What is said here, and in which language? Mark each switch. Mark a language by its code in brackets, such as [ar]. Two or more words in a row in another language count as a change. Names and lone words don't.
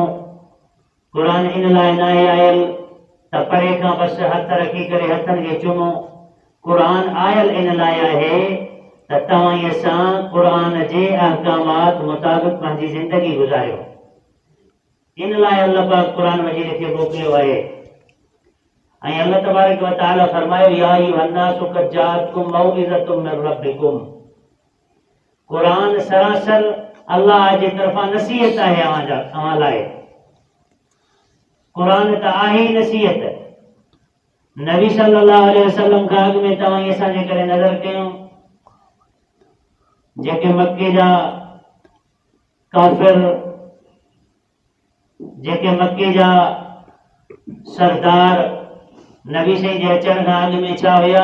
[sd] कुरान इन लाइ न आहे आयल त परे खां बस हथ रखी करे हथनि खे चुमूं। कुरान आयल इन लाइ आहे त तव्हां असां कुरान जे अहकामात मुताबिक़ पंहिंजी ज़िंदगी गुज़ारियो। इन लाइ अल्लाह पाक कुरान मजीद खे मोकिलियो आहे। ऐं अल्लाह [ar] تبارك وتعالى [sd] फरमायो [ar] يا أيها الناس قد جاءتكم موعظة من ربكم. [sd] कुरान सरासर अल्लाह जे तरफ़ां नसीहत आहे अव्हां लाइ। कुरान त आहे ई नसीहत। नबी [ar] صلى الله عليه وسلم [sd] खां अॻु में तव्हां असां जे करे नज़र कयूं जेके मक्के जा काफ़िर, जेके मक्के जा सरदार नबी साईं जे अचण खां अॻु में छा हुया?